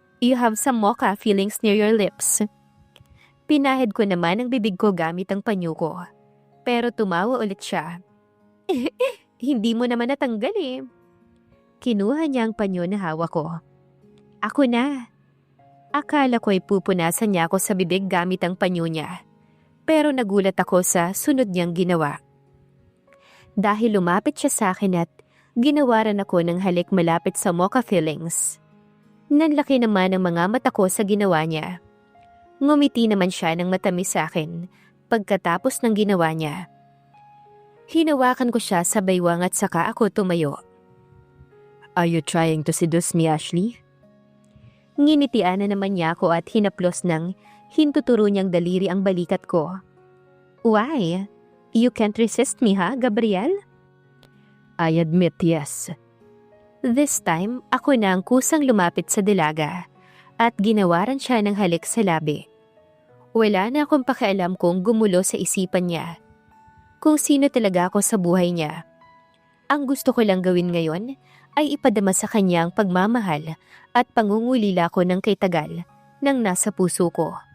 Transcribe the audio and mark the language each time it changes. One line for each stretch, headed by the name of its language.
English: You have some mocha fillings near your lips.
Filipino: Pinahid ko naman ang bibig ko gamit ang panyo ko. Pero tumawa ulit siya. Hindi mo naman natanggal eh. Kinuha niya ang panyo na hawak ko. Ako na. Akala ko'y pupunasan niya ako sa bibig gamit ang panyo niya. Pero nagulat ako sa sunod niyang ginawa. Dahil lumapit siya sa akin at Ginawaran ako ng halik malapit sa mocha fillings. Nanlaki naman ang mga mata ko sa ginawa niya. Ngumiti naman siya ng matamis sa akin pagkatapos ng ginawa niya. Hinawakan ko siya sa baywang at saka ako tumayo.
English: "Are you trying to seduce me, Ashley?"
Filipino: Nginitian na naman niya ako at hinaplos ng hintuturo niyang daliri ang balikat ko.
English: "Why? You can't resist me, ha, Gabriel?" "I admit, yes."
Filipino: This time, ako na ang kusang lumapit sa dalaga at ginawaran siya ng halik sa labi. Wala na akong pakialam kung gumulo sa isipan niya. Kung sino talaga ako sa buhay niya. Ang gusto ko lang gawin ngayon ay ipadama sa kanya ang pagmamahal at pangungulila ko ng kay tagal ng nasa puso ko.